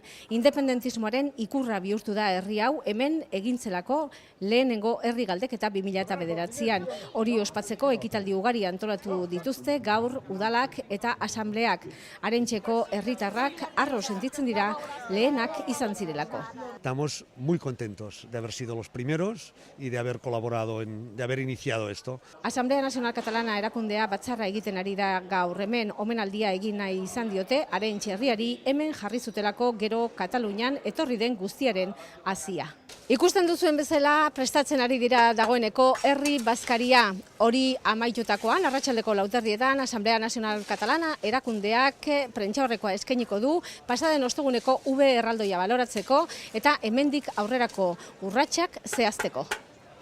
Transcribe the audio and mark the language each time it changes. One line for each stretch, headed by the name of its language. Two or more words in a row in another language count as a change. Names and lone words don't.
Basque: Independentismoaren ikurra bihurtu da herri hau hemen egintzelako lehenengo herri galdeketa 2009an. Hori ospatzeko ekitaldi ugari antolatu dituzte gaur udalak eta asambleak. Arentseko herritarrak harro sentitzen dira lehenak izan zirelako.
Spanish: Estamos muy contentos de haber sido los primeros y de haber colaborado, de haber iniciado esto.
Basque: Asamblea Nacional Catalana erakundea batzarra egiten ari da gaur hemen omenaldia egin nahi izan diote Arenys herriari hemen jarri zutelako gero Katalunian etorri den guztiaren hasia. Ikusten duzuen bezala prestatzen ari dira dagoeneko herri bazkaria. Hori amaitutakoan arratsaldeko 4:00 Asamblea Nacional Catalana erakundeak prentsaurrekoa eskainiko du pasaden osteguneko V erraldoia baloratzeko eta hemendik aurrerako urratsak zehazteko.